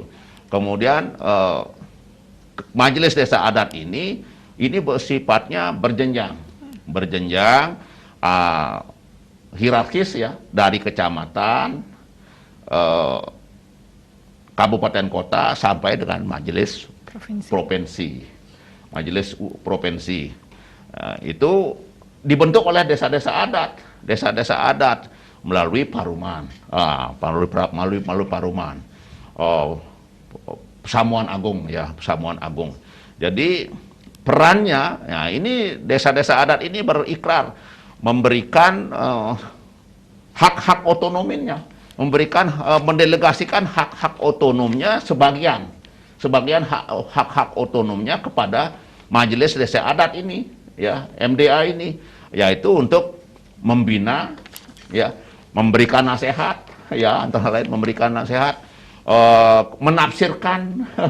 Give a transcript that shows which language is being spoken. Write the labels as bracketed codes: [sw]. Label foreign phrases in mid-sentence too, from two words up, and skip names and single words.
[id] Kemudian majelis desa adat ini bersifatnya berjenjang, hierarkis, ya, dari kecamatan, kabupaten kota sampai dengan majelis provinsi. Majelis provinsi itu dibentuk oleh desa-desa adat melalui paruman, melalui paruman, Pasamuan Agung, ya, Pasamuan Agung. Jadi perannya, ya, ini desa-desa adat ini berikrar memberikan hak-hak otonominya, mendelegasikan hak-hak otonomnya, sebagian hak-hak otonomnya kepada majelis desa adat ini, ya, MDA ini, yaitu untuk membina, ya, memberikan nasihat, ya, antara lain memberikan nasihat, menafsirkan